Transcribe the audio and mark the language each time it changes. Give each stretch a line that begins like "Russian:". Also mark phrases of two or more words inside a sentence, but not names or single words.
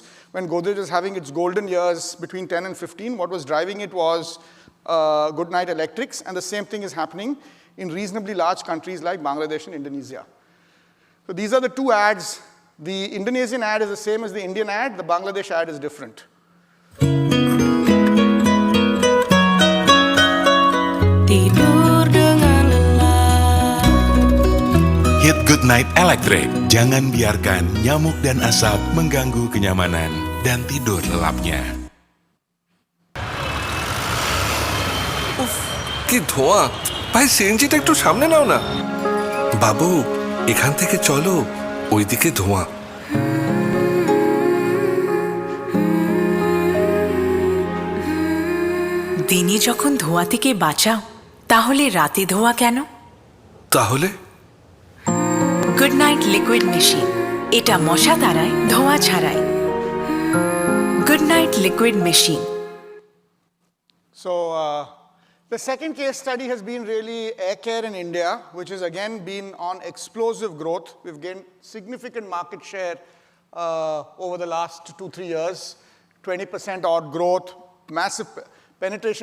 English: When Godrej was having its golden years between 10 and 15, what was driving it was Goodnight Electrics, and the same thing is happening in reasonably large countries like Bangladesh and Indonesia. So these are the two ads. The Indonesian ad is the same as the Indian ad. The Bangladesh ad is different.
Indonesian: Tidur dengan lelah. Hit Goodnight Electric. Jangan biarkan nyamuk dan asap mengganggu kenyamanan dan tidur lelapnya.
Bangla: কি ধোঁয়া! ভাই, সিএনজিটা একটু সামনে নাও না। বাবু, এখান থেকে চলো, ওইদিকে ধোঁয়া। দিনে যখন ধোঁয়া থেকে বাঁচাও, তাহলে রাতে ধোঁয়া কেন? তাহলে গুড নাইট লিকুইড মেশিন, এটা মশা তাড়ায়, ধোঁয়া ছাড়ায়। গুড নাইট লিকুইড মেশিন।
English: So the second case study has been really air care in India, which has again been on explosive growth. We've gained significant market share over the last 2-3 years, 20% odd growth, massive penetration.